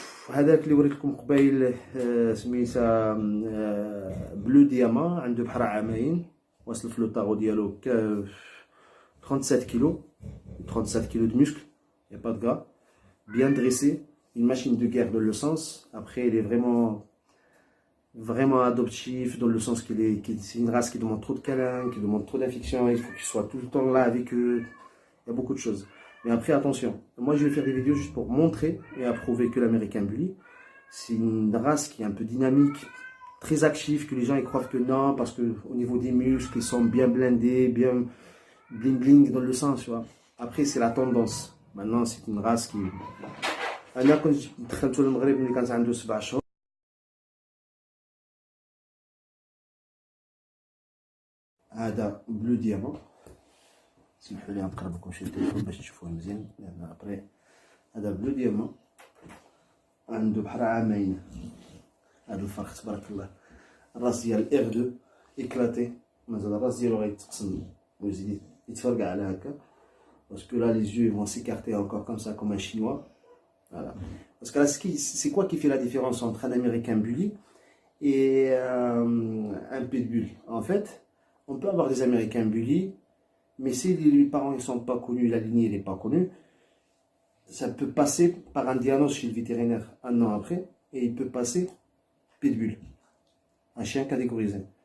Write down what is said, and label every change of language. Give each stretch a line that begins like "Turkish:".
Arabic: هذاك اللي وريت لكم قبيل سميتها بلو دياما عنده بحال عامين واصل في لو طاغو ديالو 37 كيلو 37 كيلو
French: de muscle, il n'y a pas de gras, bien dressé, une machine de guerre dans le sens. Après, il est vraiment adoptif dans le sens c'est une race qui demande trop de câlins, qui demande trop d'affection, il faut qu'il soit tout le temps là avec eux. Il y a beaucoup de choses. Mais après, attention, moi je vais faire des vidéos juste pour montrer et approuver que l'American Bully, c'est une race qui est un peu dynamique, très active, que les gens ils croient que non, parce que au niveau des muscles, ils sont bien blindés, bien bling bling dans le sens, tu vois. Après, c'est la tendance. Maintenant, c'est une race qui...
Arabic: أنا كنت دخلت للمغرب ملي كانت عنده 7 شهور. هذا بلو ديامون. سمحوا لي نقرب لكم شي التليفون باش تشوفوه مزيان لأن أبري. هذا بلو ديامون عنده بحال عامين. هذا الفرق تبارك الله. الراس ديال R2 éclaté. مازال الراس ديالو غيتقسم ويزيد يتفرقع على هكا.
French: Parce que là, les yeux vont s'écarter encore comme ça, comme un chinois. Voilà. Parce que là, c'est quoi qui fait la différence entre un Américain Bully et un pitbull? En fait, on peut avoir des Américains Bully, mais si les parents ne sont pas connus, la lignée n'est pas connue, ça peut passer par un diagnostic chez le vétérinaire un an après, et il peut passer pitbull, un chien catégorisé.